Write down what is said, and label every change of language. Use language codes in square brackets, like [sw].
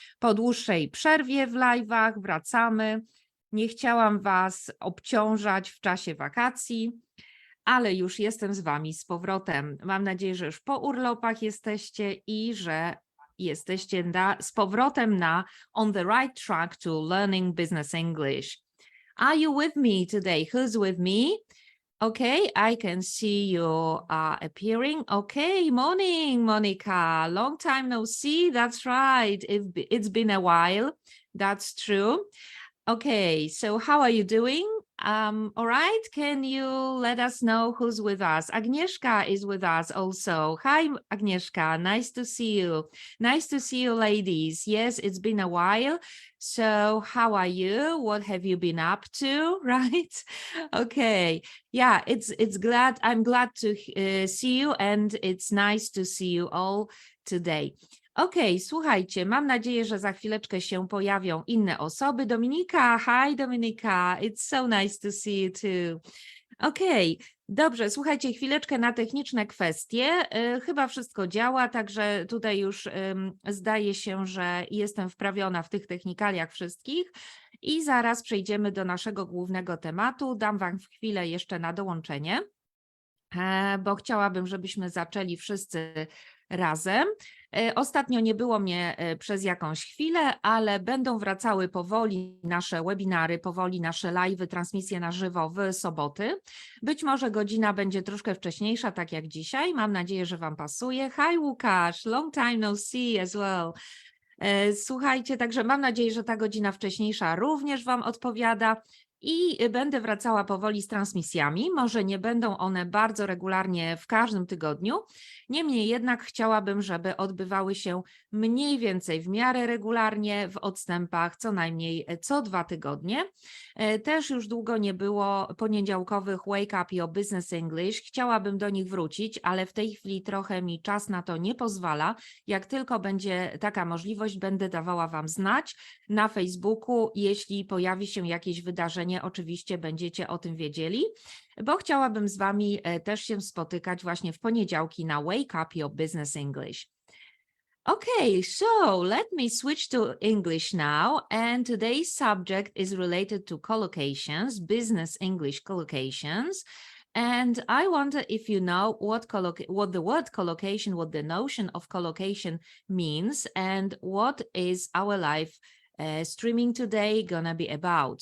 [pl] Po dłuższej przerwie w live'ach wracamy. Nie chciałam Was obciążać w czasie wakacji, ale już jestem z Wami z powrotem. Mam nadzieję, że już po urlopach jesteście i że jesteście z powrotem na [en] on the right track to learning business English. Are you with me today? Who's with me? Okay, I can see you appearing. Okay, morning, Monica. Long time no see. That's right. It's been a while. That's true. Okay, so how are you doing? All right, can you let us know who's with us? Agnieszka is with us also. Hi, Agnieszka, nice to see you. Nice to see you, ladies. Yes, it's been a while. So how are you? What have you been up to, right? Okay, yeah, I'm glad to see you and it's nice to see you all today. [pl] Okej, słuchajcie, mam nadzieję, że za chwileczkę się pojawią inne osoby. [en] Dominika, hi Dominika, it's so nice to see you too. [pl] Okej, dobrze, słuchajcie, chwileczkę na techniczne kwestie. Chyba wszystko działa, także tutaj już zdaje się, że jestem wprawiona w tych technikaliach wszystkich i zaraz przejdziemy do naszego głównego tematu. Dam Wam chwilę jeszcze na dołączenie, bo chciałabym, żebyśmy zaczęli wszyscy razem. Ostatnio nie było mnie przez jakąś chwilę, ale będą wracały powoli nasze webinary, powoli nasze live'y, transmisje na żywo w soboty. Być może godzina będzie troszkę wcześniejsza, tak jak dzisiaj. Mam nadzieję, że Wam pasuje. [en] Hi Łukasz, long time no see as well. [pl] Słuchajcie, także mam nadzieję, że ta godzina wcześniejsza również Wam odpowiada. I będę wracała powoli z transmisjami. Może nie będą one bardzo regularnie w każdym tygodniu. Niemniej jednak chciałabym, żeby odbywały się mniej więcej w miarę regularnie w odstępach co najmniej co 2 tygodnie. Też już długo nie było poniedziałkowych Wake Up Your Business English. Chciałabym do nich wrócić, ale w tej chwili trochę mi czas na to nie pozwala. Jak tylko będzie taka możliwość, będę dawała Wam znać na Facebooku, jeśli pojawi się jakieś wydarzenie. Oczywiście będziecie o tym wiedzieli, bo chciałabym z Wami też się spotykać właśnie w poniedziałki na Wake Up Your Business English. [en] Okay, so let me switch to English now, and today's subject is related to collocations, business English collocations. And I wonder if you know what the word collocation, what the notion of collocation means, and what is our life streaming today gonna be about.